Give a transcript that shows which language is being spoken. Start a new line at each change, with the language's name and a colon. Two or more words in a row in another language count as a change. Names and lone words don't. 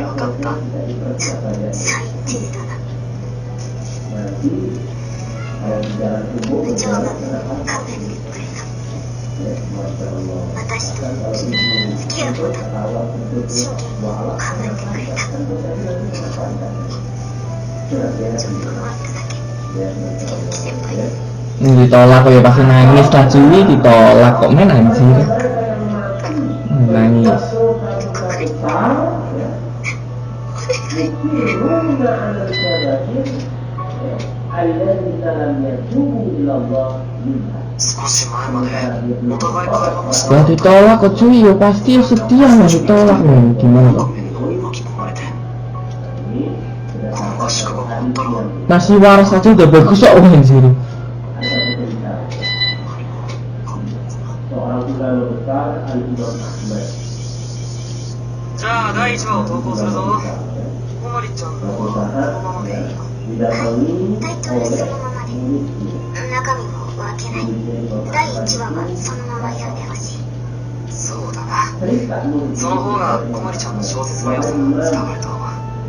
Japanese: よかった。最低だな。部長が考えてくれた。私と付き合うこと真剣に考えてくれた。ちょっと待っただけ。元気先輩。
Indonesian: Ditolak kok ya pasti nangis lah cuy, ditolak kok main anjir. Nangis. Ya ditolak kok cuy, ya pasti sedih lah ditolak nih, gimana kok? Masih waras aja udah bagus kok anjir. Nah,
Japanese: 第1話を投稿するぞ。こまりちゃんのはこのままでいいよ。タイトルそのままで。中身も分けない。第1話はそのまま読んでほしい。そうだな。その方がこまりちゃんの小説の良さが伝わると思う。